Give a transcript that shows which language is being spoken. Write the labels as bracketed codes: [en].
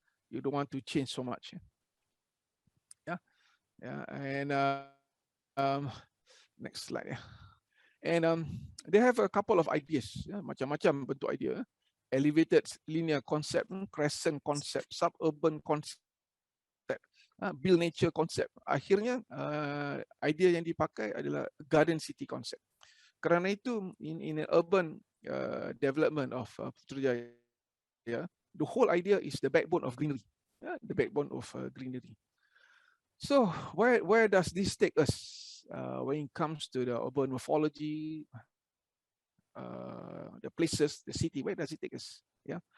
[en] You don't want to change so much. Yeah, yeah, and next slide. Yeah, and they have a couple of ideas. Yeah, [ms] macam-macam bentuk idea. [en] Elevated linear concept, crescent concept, suburban concept, build nature concept. [ms] Akhirnya idea yang dipakai adalah garden city concept. Kerana itu [en] in an urban development of Putrajaya, the whole idea is the backbone of greenery. The backbone of greenery. So where does this take us when it comes to the urban morphology, the places, the city? Where does it take us? Yeah.